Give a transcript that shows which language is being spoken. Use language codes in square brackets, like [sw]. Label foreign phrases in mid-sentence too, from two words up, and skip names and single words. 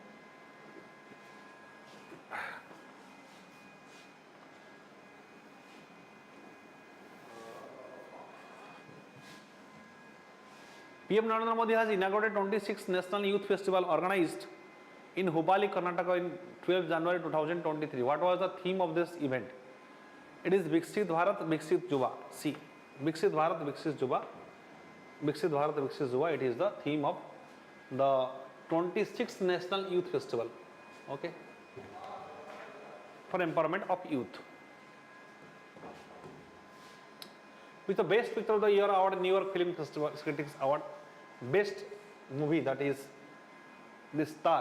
[en] PM Narendra Modi has inaugurated 26th National Youth Festival organized in Hubballi, Karnataka in 12 January 2023. What was the theme of this event? It is Viksit Bharat, Viksit Yuva. See, Viksit Bharat, Viksit Yuva. Viksit Bharat, Viksit Yuva. It is the theme of the 26th National Youth Festival. Okay, for empowerment of youth. With the Best Picture of the Year award, New York Film Festival Critics Award. Best movie, that is this Tar.